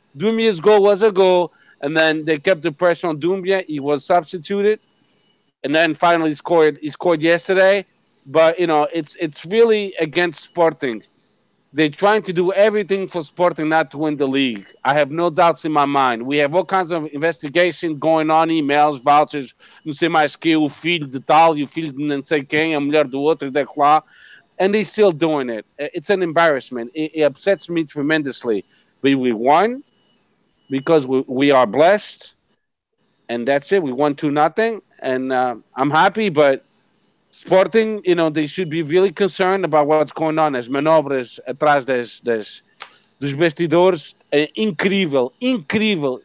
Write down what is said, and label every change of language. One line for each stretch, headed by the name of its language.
English: Dumbia's goal was a goal, and then they kept the pressure on Dumbia. He was substituted, and then finally scored. He scored yesterday, but it's really against Sporting. They're trying to do everything for Sporting not to win the league. I have no doubts in my mind. We have all kinds of investigation going on, emails, vouchers,
Portuguese: não sei mais que, o filho de tal, e o filho de não sei quem, a mulher do outro, da lá,
English: and they're still doing it. It's an embarrassment. It upsets me tremendously. But we won because we are blessed, and that's it. We won 2-0, and I'm happy, but Sporting, they should be really concerned about what's going on.
Portuguese: As manobras atrás dos bastidores, é incrível, incrível.